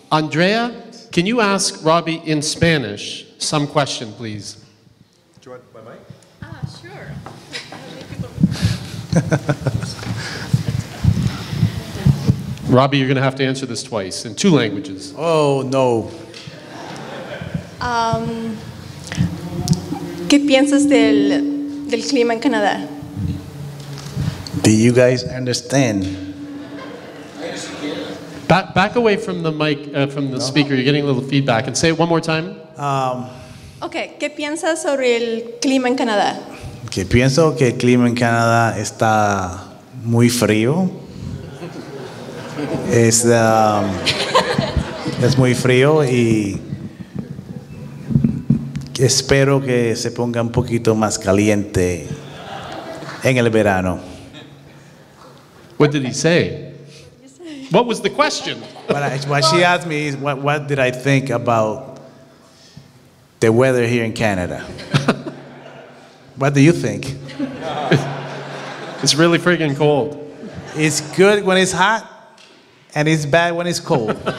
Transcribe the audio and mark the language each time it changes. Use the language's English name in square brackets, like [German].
[English] Andrea, can you ask Robbie in Spanish some question, please? Do you want my mic? Sure. Robbie, you're going to have to answer this twice in 2 languages. Oh, no. [Spanish] ¿Qué piensas del clima en Canadá? [English] Do you guys understand? Back away from the mic, from the speaker. You're getting a little feedback. And say it one more time. [Spanish] Okay, ¿qué piensas sobre el clima en Canadá? Que pienso que el clima en Canadá está muy frío. Es muy frío y espero que se ponga un poquito más caliente en el verano. [English] What did he say? What was the question? What she asked me is, what did I think about the weather here in Canada? What do you think? It's really freaking cold. It's good when it's hot, and it's bad when it's cold.